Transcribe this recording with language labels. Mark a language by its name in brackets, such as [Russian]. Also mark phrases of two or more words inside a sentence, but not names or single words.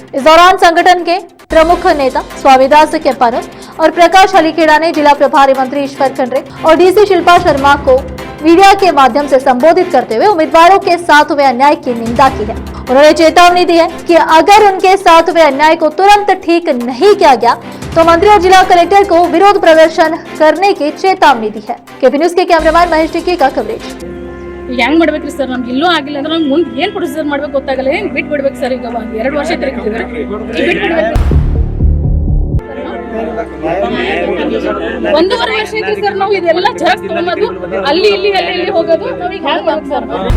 [Hindi] इस दौरान संगठन के प्रमुख नेता स्वामीदास केपानन और प्रकाश हलीखेड़ा ने जिला प्रभारी मंत्री ईश्वर खंड्रे और डीसी शिल्पा शर्मा को मीडिया के माध्यम से संबोधित करते हुए उम्मीदवारों के साथ हुए अन्याय की निंदा की है। उन्होंने चेतावनी दी है कि अगर उनके साथ हुए अन्याय को तुरंत ठीक नहीं किया गया तो मंत्री और जिला कलेक्टर को विरोध प्रदर्शन करने की चेतावनी दी है। केपी न्यूज के कैमरामैन महेश टिक्की का कवरेज। [Kannada] ಹೆಂಗ್ ಮಾಡ್ಬೇಕ್ರಿ ಸರ್? ನಮ್ಗೆ ಇಲ್ಲೂ ಆಗಿಲ್ಲ ಅಂದ್ರೆ ನಮ್ಗೆ ಮುಂದೆ ಏನ್ ಪ್ರೊಸೀಜರ್ ಮಾಡ್ಬೇಕು ಗೊತ್ತಾಗಲ್ಲ. ಹೆಂಗ್ ಬಿಟ್ಟು ಬಿಡ್ಬೇಕು ಸರ್? ಈಗ 2 ವರ್ಷ ತಿರುಗಿದ್ರೆ ಒಂದೂವರೆ ವರ್ಷ ಐತಿ ಸರ್. ನಾವು ಇದೆಲ್ಲ ಜರಕ್ಸ್ ತಗೊಂಡು ಅಲ್ಲಿ ಇಲ್ಲಿ ಅಲ್ಲಿ ಇಲ್ಲಿ ಹೋಗೋದು ನಾವೀಗ ಹ್ಯಾಂಗ್ ಮಾಡ್ಬೇಕು ಸರ್?